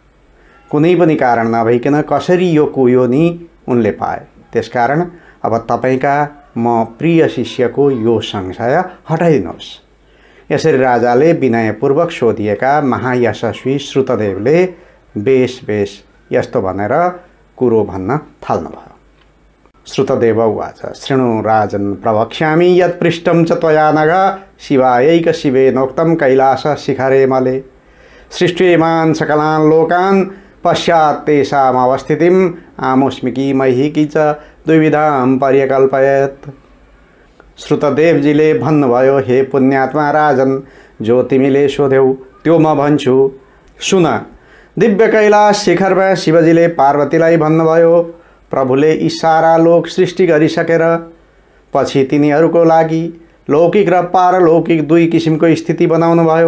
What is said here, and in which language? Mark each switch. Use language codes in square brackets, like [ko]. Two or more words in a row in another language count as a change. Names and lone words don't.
[ne] कुनै पनि कारण नभइकन कसरी यो कुयोनी उनले पाए। त्यसकारण अब तपाईका म प्रिय शिष्यको यो संशय हटाइदिनुहोस्। यसरी राजाले विनयपूर्वक सोधिएका महायशस्वी श्रुतदेवले बेस यस्तो भनेर कुरो भन्न थाल्नुभयो। [sa] श्रुतदेव उवाच शृणु राजन् प्रवक्ष्यामि यत् पृष्टं च त्वया नघ शिवायैक शिवेनोक्तं कैलास शिखरे मले सृष्ट्येमान् सकलान् लोकान् पश्चात् तेषामवस्थितिम् आमुष्मिकी महीकी च द्विविधां पर्यकल्पयत्। [ne] श्रुतदेवजीले भन्नुभयो, हे पुण्यात्मा राजन, जो तिमीले सोध्यौ त्यो म भन्छु। सुन, दिव्य कैलाश शिखरमा शिवजीले पार्वतीलाई भन्नुभयो, प्रभुले यी सारा लोक सृष्टि गरिसकेर पछि तिनीहरूको लागि लौकिक र पारलौकिक 2 किसिमको स्थिति बनाउनु भयो।